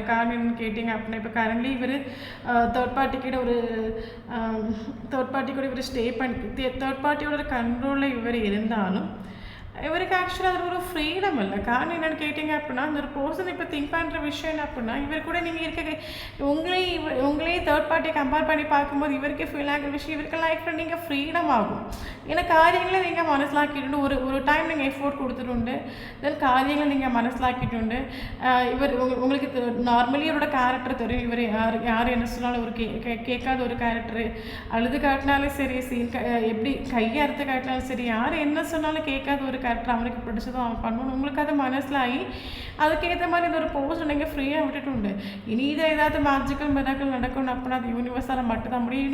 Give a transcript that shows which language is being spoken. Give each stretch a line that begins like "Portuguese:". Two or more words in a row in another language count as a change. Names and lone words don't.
Tamil: காரணம் என்னன்னு கேட்டிங்க அப்படின்னா இப்போ கரண்ட்லி இவர்
English: third party
Tamil: கூட இவர் ஸ்டே பண்ணி
English: third partyோட
Tamil: கண்ட்ரோலில் இவர் இருந்தாலும் இவருக்கு ஆக்சுவலாக அதில் ஒரு ஃப்ரீடம் இல்லை. காரணம் என்னென்னு கேட்டிங்க அப்படின்னா அந்த ஒரு பர்சன் இப்போ திங்க் பண்ணுற விஷயம் என்ன அப்படின்னா இவர் கூட நீங்கள் உங்களே
English: third party
Tamil: கம்பேர் பண்ணி பார்க்கும்போது இவருக்கே ஃபீல் ஆகிற விஷயம், இவருக்கு லைஃப்பில் நீங்கள் ஃப்ரீடம் ஆகும்.
Malayalam: ஏன்னா കാര്യങ്ങൾ നിങ്ങൾ മനസ്സിലാക്കിയിട്ടുണ്ട്, ഒരു ടൈം നിങ്ങൾ എഫോർട്ട് കൊടുത്തിട്ടുണ്ട്, ദെൻ കാര്യങ്ങൾ നിങ്ങൾ മനസ്സിലാക്കിയിട്ടുണ്ട്.
Tamil: ഇവർ உங்களுக்கு நார்மலி இவரோட கேரக்டர் தெரியும், இவர் யார் என்ன சொன்னாலும் ஒரு கேட்காத ஒரு கேரக்டரு, அழுது காட்டினாலும் சரி, சீன் எப்படி கையை அறுத்து காட்டினாலும் சரி, யார் என்ன சொன்னாலும் கேட்காத ஒரு கேரக்டர், அவனுக்கு பிடிச்சதும் அவன் பண்ணணும். உங்களுக்கு அது മനസ്സിലായി, அதுக்கேற்ற மாதிரி இந்த ஒரு போஸ்ட் நீங்கள் ஃப்ரீயாக விட்டுட்டு இனி இதை ஏதாவது
English: magical miracle
Tamil: நடக்கணும் அப்படின்னா அது யூனிவர்ஸால் மட்டும்தான் முடியும்.